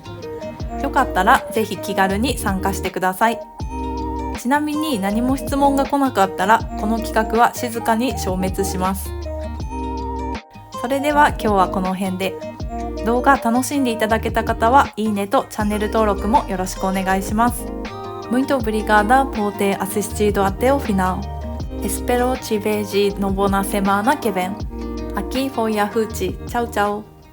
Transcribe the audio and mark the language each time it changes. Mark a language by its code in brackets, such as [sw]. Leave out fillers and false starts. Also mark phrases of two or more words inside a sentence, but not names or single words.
[ja] よかったらぜひ気軽に参加してください。ちなみに何も質問が来なかったらこの企画は静かに消滅します。それでは今日はこの辺で。動画楽しんでいただけた方はいいねとチャンネル登録もよろしくお願いします。 [pt] Muito obrigada por ter assistido até o final. Espero te vejo no boa semana que vem. Aqui foi a Ruth. Tchau, tchau.